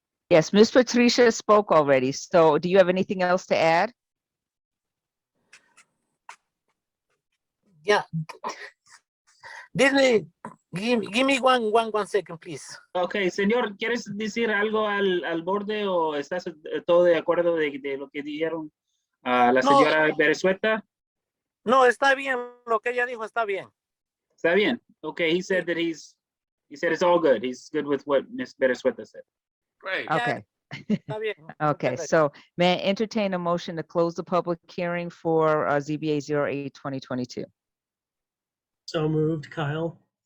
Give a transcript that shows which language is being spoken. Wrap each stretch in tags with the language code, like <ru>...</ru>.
<en>Yes, Ms. Patricia spoke already. So do you have anything else to add? Yeah. Give me one second, please.</en> <es>Ok, señor, ¿quieres decir algo al borde o estás todo de acuerdo de lo que dijeron a la señora Beresueta? No, está bien, lo que ella dijo está bien. Está bien.</es> <en>Okay, he said that he said it's all good. He's good with what Ms. Beresueta said. Great. Okay.</en> <es>Está bien.</es> <en>Okay, so may I entertain a motion to close the public hearing for ZBA 08-2022? So moved, Kyle.</en>